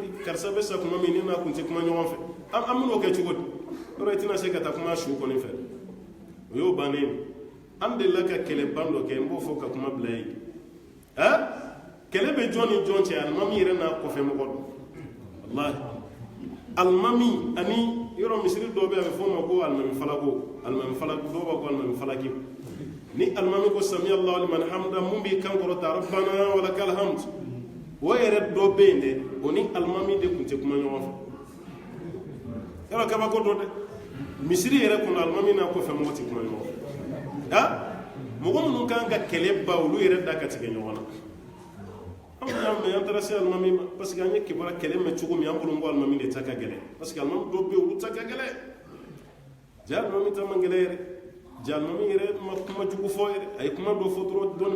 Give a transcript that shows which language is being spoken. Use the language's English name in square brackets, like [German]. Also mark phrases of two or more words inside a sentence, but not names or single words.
[Bambara] di karisa bɛ sa kuma min ne n'a kun tɛ kuma ɲɔgɔn fɛ an bɛn'o kɛ cogo di yɔrɔ i tɛna se ka taa kuma su kɔni fɛ o y'o bannen ye an delila ka kɛlɛban dɔ kɛ n b'o fɔ ka kuma bila yen kɛlɛ bɛ jɔn ni jɔn cɛ alimami yɛrɛ n'a kɔfɛ mɔgɔ don walahi alimami ani yɔrɔ misiri dɔw bɛ yen a bɛ fɔ o ma ko alimami falako dɔw b'a ko alimami falaki ni alimami ko [Arabic] سمع الله لمن حمده [Bambara] mun b'i kan kɔrɔta [Arabic] ربنا ولك الحمد [Bambara] o yɛrɛ dɔ bɛ yen dɛ o ni alimami de tun tɛ kuma ɲɔgɔn fɛ yɔrɔ kabako dɔ dɛ misiri yɛrɛ kɔnɔ alimami n'a kɔfɛ mɔgɔ tɛ kuma ɲɔgɔn fɛ mɔgɔ minnu kan ka kɛlɛ ba olu yɛrɛ da ka tigɛ ɲɔgɔn na an y'a mɛn an taara se alimami ma parce que an ye kibaruya kɛlɛ mɛn cogo min an bolo n ko alimami de ta ka gɛlɛn parce que alimami dɔw bɛ yen olu ta ka gɛlɛn ja alimami ta man gɛlɛn yɛrɛ ja alimami yɛrɛ ma kuma jugu fɔ yɛrɛ a ye kuma dɔ fɔ dɔrɔn dɔnni